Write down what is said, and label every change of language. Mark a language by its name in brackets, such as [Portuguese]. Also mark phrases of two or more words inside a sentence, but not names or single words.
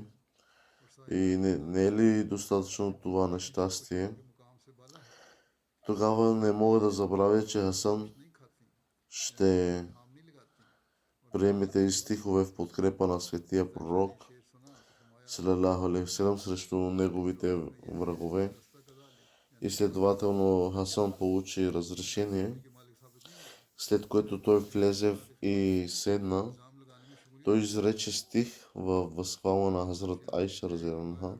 [Bulgarian] И не е ли достатъчно това нещастие? Тогава не мога да забравя, че Хасан ще приеме тези стихове в подкрепа на светия пророк [Arabic] صلى الله عليه وسلم [Bulgarian] срещу неговите врагове. И следователно Хасан получи разрешение, след което той влезе и седна. Той изрече стих във възхвала на Хазрат Айша разиянха.